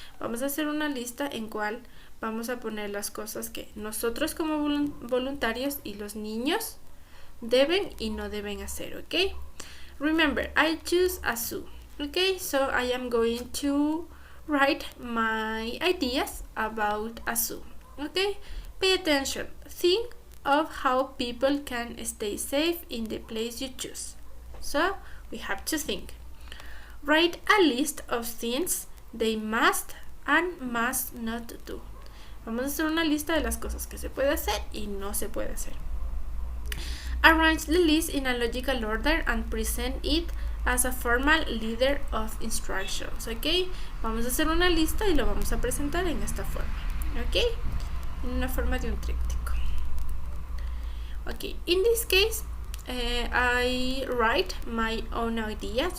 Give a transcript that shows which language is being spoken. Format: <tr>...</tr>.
<es>Vamos a hacer una lista en cual vamos a poner las cosas que nosotros como voluntarios y los niños deben y no deben hacer.</es> <en>Okay, remember, I choose a zoo. Okay, so I am going to write my ideas about a zoo. Okay, pay attention. Think of how people can stay safe in the place you choose. So we have to think. Write a list of things they must and must not do.</en> <es>Vamos a hacer una lista de las cosas que se puede hacer y no se puede hacer.</es> <en>Arrange the list in a logical order and present it as a formal leader of instructions.</en> <es>Ok, vamos a hacer una lista y lo vamos a presentar en esta forma. Ok, en una forma de un tríptico.</es> <en>Ok, in this case, I write my own ideas.</en>